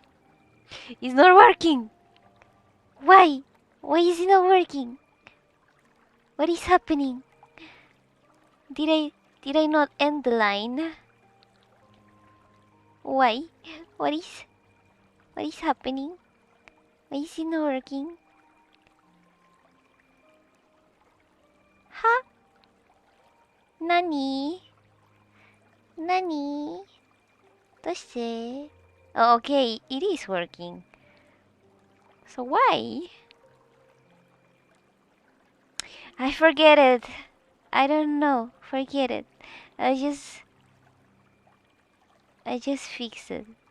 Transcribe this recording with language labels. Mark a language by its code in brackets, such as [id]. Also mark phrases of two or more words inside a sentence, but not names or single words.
[en] It's not working! Why? Why is it not working? What is happening? Did I not end the line? Why? What is happening? Why is it not working? Huh? [ja] Nani? Nani? どうして? [en] Oh, okay, it is working. So why? I forget it. I don't know. Forget it. I just fix it.